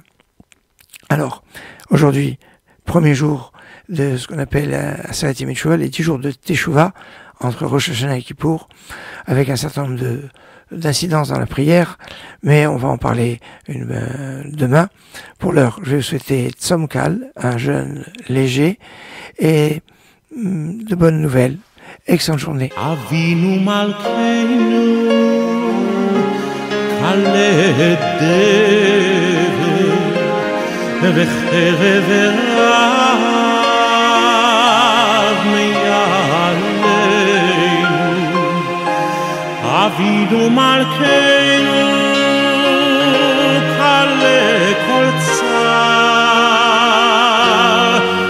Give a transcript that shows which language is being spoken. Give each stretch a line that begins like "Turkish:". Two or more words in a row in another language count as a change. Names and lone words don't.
French: Alors, aujourd'hui, premier jour de ce qu'on appelle
Hebrew: עשרת ימי תשובה,
French: les 10 jours de Teshuva, entre Rosh Hashanah et Kippour, avec un certain nombre d'incidences dans la prière, mais on va en parler demain. Pour l'heure, je vais vous souhaiter
Hebrew: צום-קל,
French: un jeûne léger, et de bonnes nouvelles. Excellente journée.
Hebrew: אבינו מלכנו כלה אבינו מלכנו כלה כל צר